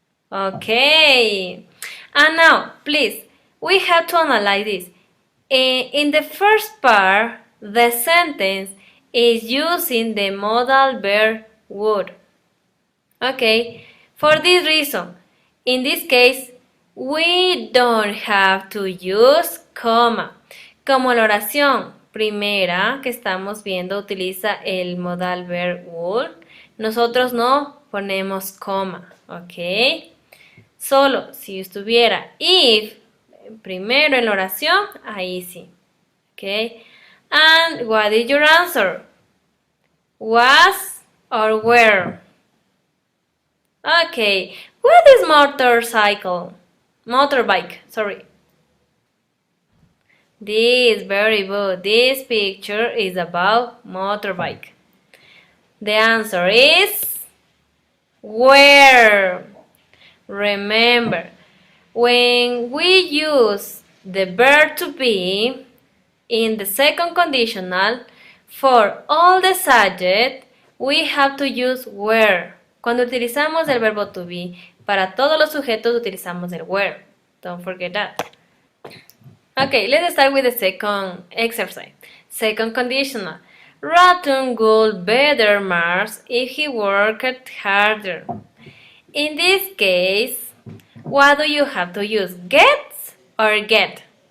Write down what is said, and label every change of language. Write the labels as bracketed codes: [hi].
[en] Okay. And now, please, we have to analyze this. In the first part, the sentence is using the modal verb would. Okay, for this reason, in this case, we don't have to use comma. [es] Como la oración primera que estamos viendo utiliza el modal verb would, nosotros no ponemos coma, ¿ok? Solo si estuviera if primero en la oración, ahí sí, ¿ok? [en] And what is your answer? Was or were? Okay, what is motorcycle? Motorbike, sorry. This, very good. This picture is about motorbike. The answer is where. Remember, when we use the verb to be in the second conditional, for all the subject, we have to use where. [es] Cuando utilizamos el verbo to be, para todos los sujetos utilizamos el where. [en] Don't forget that. Okay, let's start with the second exercise. Second conditional. Ratun would better marks if he worked harder. In this case, what do you have to use? Gets or get?